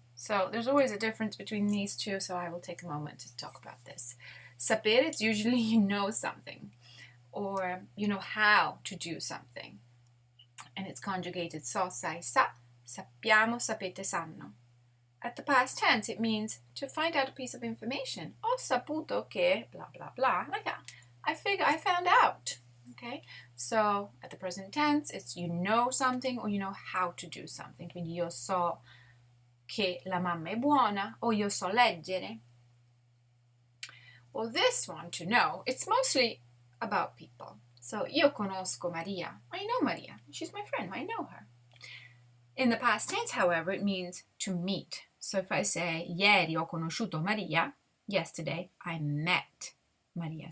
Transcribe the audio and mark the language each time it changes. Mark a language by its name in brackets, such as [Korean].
[English] So there's always a difference between these two, so I will take a moment to talk about this. Sapere, it's usually you know something, or you know how to do something. and it's conjugated [Italian] so, sai, sa, sappiamo, sapete, sanno. [English] At the past tense, it means to find out a piece of information. [Italian] Ho saputo che blah, blah, blah. [English] Like that. I found out. Okay? So, at the present tense, it's you know something or you know how to do something. [Italian] Quindi io so che la mamma è buona o io so leggere. [English] Well, this one, to know, it's mostly about people. So, [Italian] io conosco Maria. [English] I know Maria. She's my friend. I know her. In the past tense, however, it means to meet. So if I say, [Italian] ieri ho conosciuto Maria, [English] yesterday I met Maria.